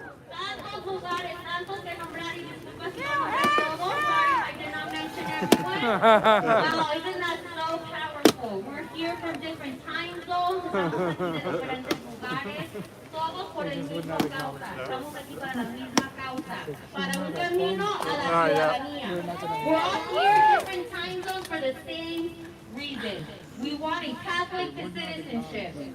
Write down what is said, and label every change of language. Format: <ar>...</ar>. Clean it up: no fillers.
<es>Tantos lugares, tantos que nombrar y disculpas si no nombré todos.</es> <en>Sorry if I did not mention everyone. Wow, isn't that so powerful? We're here from different time zones,</en> <es>estamos aquí de diferentes lugares, todos por el mismo causa. Estamos aquí para la misma causa, para un camino a la ciudadanía.</es> <en>We're all here different time zones for the same reason. We want a Catholic citizenship.</en>